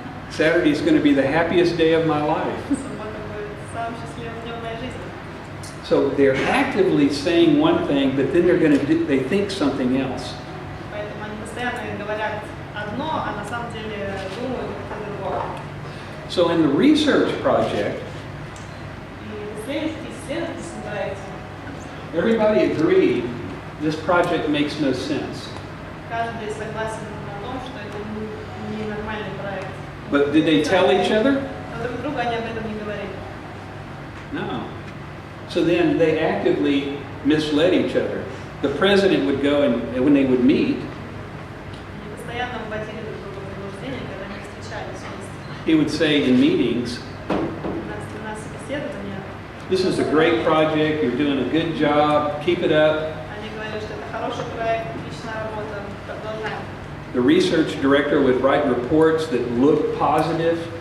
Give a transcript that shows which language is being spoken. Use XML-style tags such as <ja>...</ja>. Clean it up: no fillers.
<en>Saturday is going to be the happiest day of my life.</en> <ru>Суббота будет самым счастливым днем моей жизни.</ru> <en>So they're actively saying one thing, but then they think something else.</en> <ru>Поэтому они постоянно говорят одно, а на самом деле думают о другом.</ru> <en>So in the research project,</en> <ru>И исследовательском проекте</ru> <en>everybody agreed this project makes no sense.</en> <ru>каждый согласен на том, что это не нормальный проект.</ru> <en>But did they tell each other?</en> <ru>Но друг другу они об этом не говорили.</ru> <en>No. So then they actively misled each other. The president would go and when they would meet,</en> <ru>Они постоянно вводили друг друга в заблуждение, когда они встречались вместе.</ru> <en>he would say in meetings,</en> <ru>На собеседование</ru> <en>this is a great project, you're doing a good job, keep it up.</en> <ru>они говорили, что это хороший проект, отличная работа, продолжаем.</ru> <en>The research director would write reports that looked positive.</en>